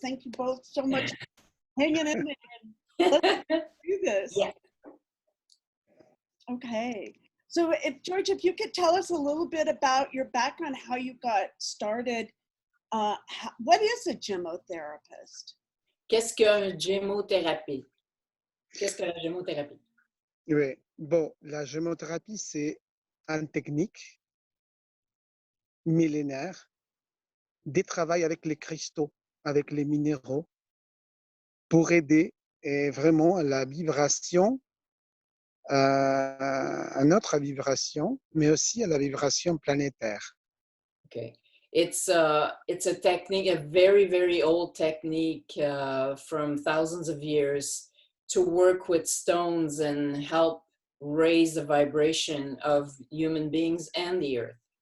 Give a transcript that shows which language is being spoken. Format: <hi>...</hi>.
<en>Thank you both so much for hanging in there. Let's do this. Yeah. Okay. So George, if you could tell us a little bit about your background, how you got started. What is a gemotherapist?</en> <fr>Qu'est-ce qu'une gémothérapie? Qu'est-ce que la gémothérapie? Oui, bon, la gémothérapie, c'est une technique millénaire de travail avec les cristaux, avec les minéraux, pour aider vraiment à la vibration, à notre vibration, mais aussi à la vibration planétaire.</fr> <en>Okay. It's a technique, a very, very old technique from thousands of years to work with stones and help raise the vibration of human beings and the earth.</en>